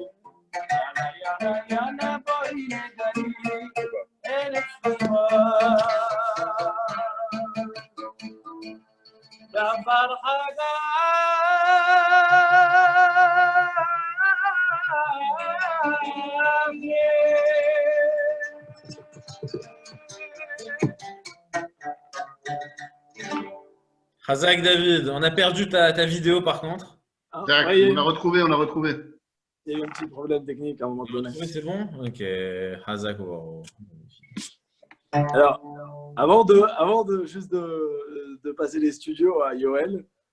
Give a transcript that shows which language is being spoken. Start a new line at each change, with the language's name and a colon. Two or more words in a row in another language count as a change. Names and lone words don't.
Hebrew: יאללה בואי לגליל, ארץ רימון גם פרחה גבי.
French: Hazak David, on a perdu ta vidéo par contre. Ah, Direct, on a retrouvé. Il y a eu un petit problème technique à un moment donné. Oui, c'est bon. Ok, Hazak. Alors, avant de passer les studios à Yoel.